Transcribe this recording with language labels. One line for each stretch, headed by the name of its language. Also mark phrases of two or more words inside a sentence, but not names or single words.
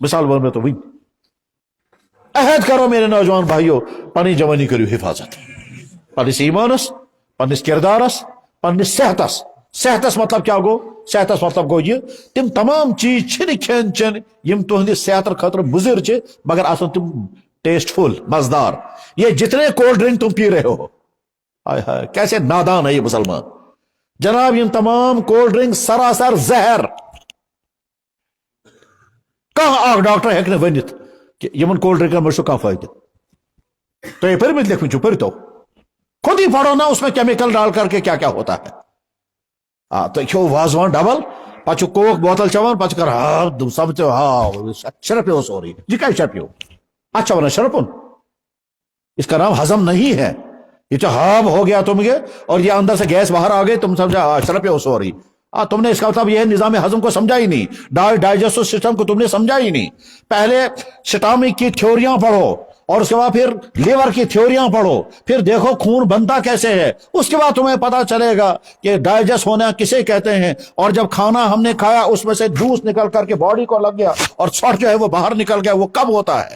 Kashmiri: مثال ون مےٚ تۄہہِ وٕنۍ،
Urdu: عہد کرو میرے نوجوان بھائیو،
Kashmiri: پنٕنۍ جوانی کٔرِو حفاظت، پننس ایمانس، پننس کردارس، پننس صحتس مطلب کیا گو، صحتس مطلب گو یہ تم تمام چیز چھنہٕ کھٮ۪ن چٮ۪ن یم تہندس صحت خاطر مضر چھِ مگر آسن تم
English: taste full
Kashmiri: مزدار۔
Urdu: یہ جتنے
English: cold drink
Urdu: تم پی رہے ہو، ہائے ہائے کیسے نادان ہے یہ مسلمان، جناب یہ تمام
English: cold drink
Urdu: سراسر زہر،
Kashmiri: کانٛہہ اکھ ڈاکٹر ہیٚکہِ نہٕ ؤنِتھ کہ یمن کولڈ ڈرنکن منٛز چھُ کانٛہہ فٲیدٕ۔ تُہۍ پٔرمٕتۍ لیکھمٕتۍ چھِو پٔرتو،
Urdu: خود ہی پڑھو نا اس میں کیمیکل ڈال کر کے کیا کیا ہوتا ہے۔
Kashmiri: تُہۍ کھیٚیِو وازوان ڈبل، پتہٕ چھُ
English: coke bottle
Kashmiri: چٮ۪وان، پتہٕ چھُ کران سمجھو شرپیو سورُے، یہ کیا شرپیو، اچھا ونان شرپن،
Urdu: اس کا نام ہضم نہیں ہے، یہ تو ہاب ہو گیا تم اور یہ اندر سے گیس باہر آ گئی، تم سمجھا
Kashmiri: شرپیو سوری،
Urdu: تم نے اس کا مطلب یہ نظام ہضم کو سمجھا ہی نہیں،
English: digestive system
Urdu: کو تم نے سمجھا ہی نہیں۔ پہلے سٹامک کی تھیوریاں پڑھو، اور اس کے بعد پھر لیور کی تھیوریاں پڑھو, پھر دیکھو خون بنتا کیسے ہے, اس کے بعد تمہیں پتا چلے گا کہ ڈائجسٹ ہونا کسے کہتے ہیں, اور جب کھانا ہم نے کھایا اس میں سے جوس نکل کر کے باڈی کو لگ گیا اور سٹ جو ہے وہ باہر نکل گیا, وہ کب ہوتا ہے؟